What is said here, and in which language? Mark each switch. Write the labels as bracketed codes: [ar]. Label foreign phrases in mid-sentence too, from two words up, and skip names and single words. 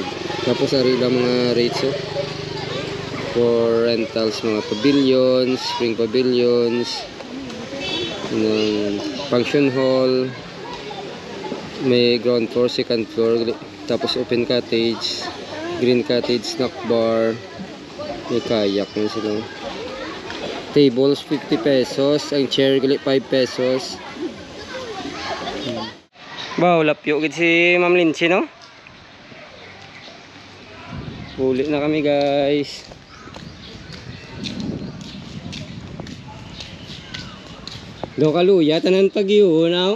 [hil] Tapos ari lang mga [en] rates for rentals, [hil] mga pavilions, [en] spring pavilions, [hil] ng [en] function hall, [hil] may [en] ground floor, second floor, [hil] tapos [en] open cottage, green cottage, snack bar, [hil] may kayak na sila. Tables 50 pesos, ang chair gali 5 pesos. Wow, lapyo gid si Ma'am Lindsay, no? Uli na kami, guys. Do kaluya tanan pagyo now.